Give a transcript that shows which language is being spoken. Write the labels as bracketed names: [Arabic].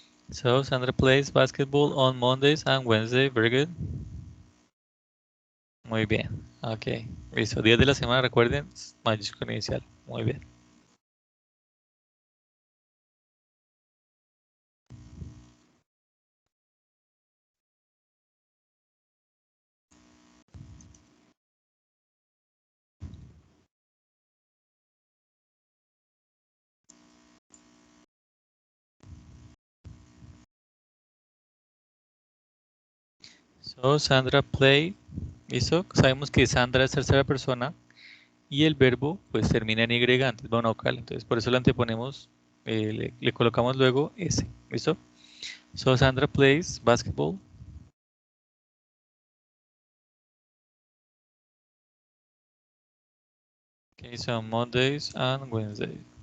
[English] So, Sandra plays basketball on Mondays and Wednesday. Very good. [Spanish] Muy bien. Ok. Listo. Días de la semana, recuerden, mayúscula inicial. Muy bien. [English] So, Sandra play. [Spanish] ¿Listo? Sabemos que Sandra es tercera persona y el verbo pues termina en Y antes va una vocal. Entonces, por eso le anteponemos, le colocamos luego S. ¿Listo? [English] So, Sandra plays basketball. Okay, so Mondays and Wednesdays.